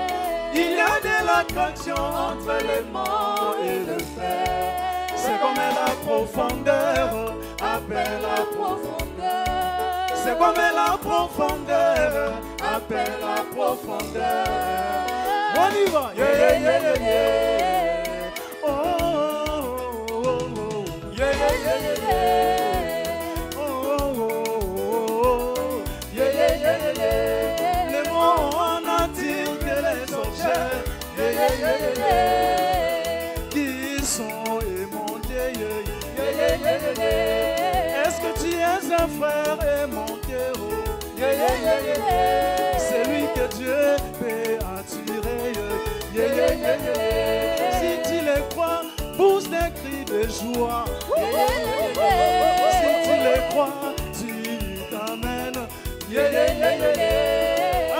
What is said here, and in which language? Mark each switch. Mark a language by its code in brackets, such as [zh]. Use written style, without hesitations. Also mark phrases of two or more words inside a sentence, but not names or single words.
[fr] Il y a de l'attraction entre les morts et le fer. C'est comme la profondeur appelle la profondeur. C'est comme la profondeur appelle la profondeur. On y va. Yeah, yeah, yeah, yeah, yeah. Oh, oh, oh, oh. Yeah, yeah, yeah, yeah, yeah. Oh, oh, oh, oh. Yeah, yeah, yeah, yeah, yeah. Les mots n'attirent que les objets. Yeah, yeah, yeah, yeah, yeah. Qui sont aimantés. Yeah, yeah, yeah, yeah, yeah. Est-ce que tu es un frère aimanté? Oh. Yeah, yeah, yeah, yeah, yeah. C'est lui que Dieu peut attirer. Yeah, yeah, yeah, yeah. Si tu les crois, pousse des cris de joie. Yeah, yeah, yeah, yeah. Si tu les crois, tu t'amènes. Yeah, yeah, yeah, yeah, yeah.